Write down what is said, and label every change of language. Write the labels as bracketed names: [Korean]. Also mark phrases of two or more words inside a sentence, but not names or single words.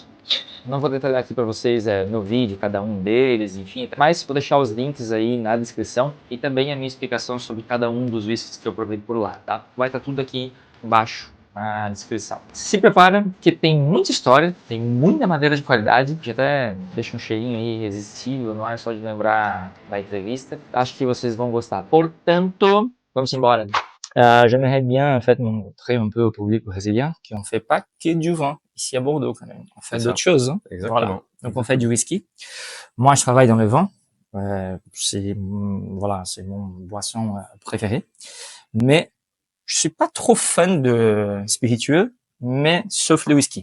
[Portuguese] Não vou detalhar aqui para vocês no vídeo cada um deles, enfim, mas vou deixar os links aí na descrição e também a minha explicação sobre cada um dos whiskies que eu provei por lá, tá? Vai estar tudo aqui embaixo na descrição. Se prepara, que tem muita história, tem muita madeira de qualidade, que até deixa um cheirinho aí irresistível, não é só de lembrar da entrevista. Acho que vocês vão gostar. Portanto, vamos embora. [French] J'aimerais bien en fait montrer un peu au public brésilien qu'on ne fait pas que du vin ici à Bordeaux quand même. On fait d'autres choses. Hein. Exactement. Voilà. Donc on fait du whisky. Moi je travaille dans le vin. C'est mon boisson préférée. Mais je suis pas trop fan de spiritueux, mais sauf le whisky.